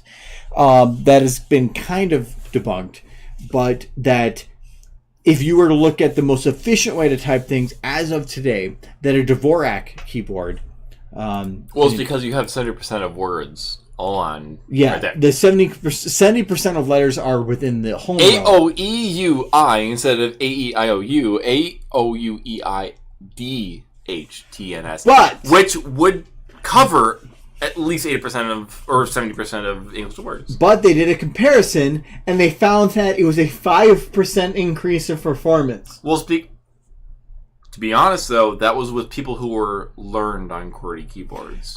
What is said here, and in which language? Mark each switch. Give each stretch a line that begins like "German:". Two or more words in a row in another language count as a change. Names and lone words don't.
English: That has been kind of debunked, but that if you were to look at the most efficient way to type things as of today, that a Dvorak keyboard. Well, it's because you have 70% of words all on. Yeah, right there. the 70% of letters are within the home row. A-O-E-U-I instead of A-E-I-O-U. A-O-U-E-I-D-H-T-N-S. But which would cover at least 80% of, or 70% of English words. But they did a comparison, and they found that it was a 5% increase in performance. Well, to be honest, though, that was with people who were learned on QWERTY keyboards.